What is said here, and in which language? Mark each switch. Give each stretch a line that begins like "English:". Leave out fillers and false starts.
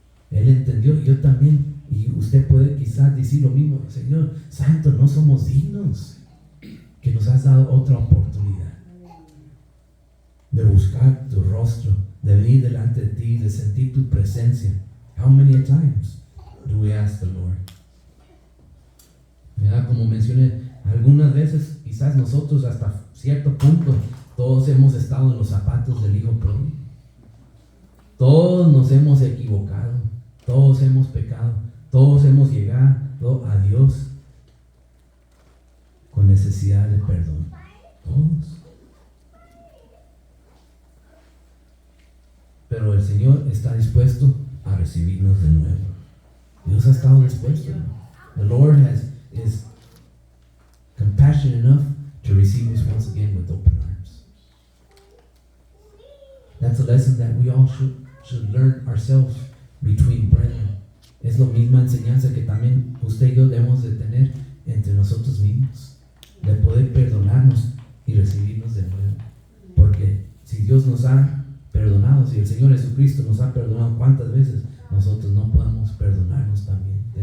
Spanish: Él entendió, yo también. Y usted puede quizás decir lo mismo. Señor, santo, no somos dignos. Que nos has dado otra oportunidad de buscar tu rostro, de venir delante de ti, de sentir tu presencia.
English: How many times do we ask the Lord?
Spanish: Mira, como mencioné, algunas veces quizás nosotros hasta cierto punto todos hemos estado en los zapatos del hijo pródigo. Todos nos hemos equivocado, todos hemos pecado, todos hemos llegado a Dios con necesidad de perdón. Todos. Pero el Señor está dispuesto a recibirnos de nuevo. Dios ha estado dispuesto.
English: The Lord is compassionate enough to receive us once again with open arms. That's a lesson that we all should learn ourselves between brethren.
Spanish: Es la misma enseñanza que también usted y yo debemos de tener entre nosotros mismos, de poder perdonarnos y recibirnos de nuevo. Porque si Dios nos ha perdonado, si el Señor Jesucristo nos ha perdonado, ¿cuántas veces nosotros no podemos perdonarnos también?